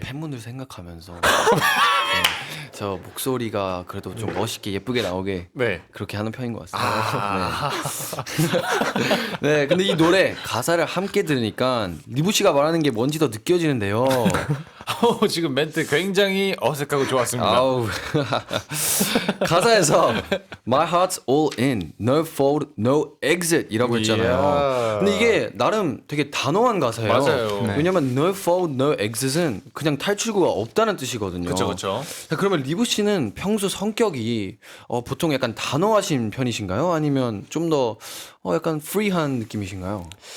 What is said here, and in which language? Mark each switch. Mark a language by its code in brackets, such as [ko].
[ko] 그 팬분들 생각하면서 저 목소리가 그래도 좀 멋있게 예쁘게 나오게 네. 그렇게 하는 편인 것 같습니다. 네. 네, 근데 이 노래 가사를 함께 들으니까 리부 씨가 말하는 게 뭔지 더 느껴지는데요. 지금 멘트 굉장히 어색하고 좋았습니다. 아우 가사에서 [en] My heart's all in, no fold, no exit이라고 [ko] 했잖아요. 이야. 근데 이게 나름 되게 단호한 가사예요. 맞아요. 네. 왜냐면 [en] no fold, no exit [ko] 은 그냥 탈출구가 없다는 뜻이거든요. 그렇죠. 그러면 리브 씨는 평소 성격이 보통 약간 단호하신 편이신가요? 아니면 좀 더 약간 프리한 느낌이신가요?